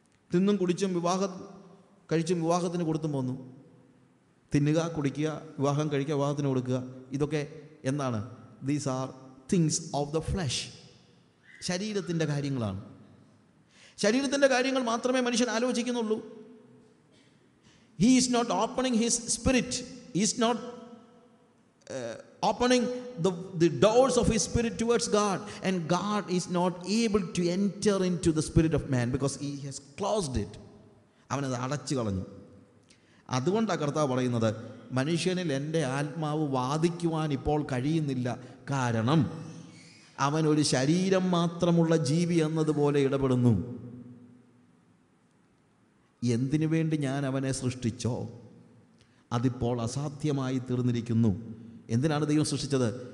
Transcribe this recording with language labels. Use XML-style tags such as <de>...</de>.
<ml>തിന്നും കുടിച്ചും വിവാഹം കഴിച്ചും വിവാഹത്തിന് കൊടുത്തും പോന്നു. തിന്നുക, കുടിക്കുക, വിവാഹം കഴിക്കുക, വിവാഹത്തിന് കൊടുക്കുക, ഇതൊക്കെ എന്താണ്?</ml> <en>These are things of the flesh.</en> <ml>ശരീരത്തിൻ്റെ കാര്യങ്ങളാണ്. ശരീരത്തിൻ്റെ കാര്യങ്ങൾ മാത്രമേ മനുഷ്യൻ ആലോചിക്കുന്നുള്ളൂ.</ml> <en>He is not opening his spirit. He is not opening the doors of his spirit towards God, and God is not able to enter into the spirit of man because he has closed it.</en> <ml>അവനത് അടച്ചു കളഞ്ഞു. അതുകൊണ്ടാണ് കർത്താവ് പറയുന്നത്, മനുഷ്യനിൽ എൻ്റെ ആത്മാവ് വാദിക്കുവാൻ ഇപ്പോൾ കഴിയുന്നില്ല. കാരണം അവൻ ഒരു ശരീരം മാത്രമുള്ള ജീവി എന്നതുപോലെ ഇടപെടുന്നു. എന്തിനു വേണ്ടി ഞാൻ അവനെ സൃഷ്ടിച്ചോ അതിപ്പോൾ അസാധ്യമായി തീർന്നിരിക്കുന്നു. എന്തിനാണ് ദൈവം സൃഷ്ടിച്ചത്?</ml>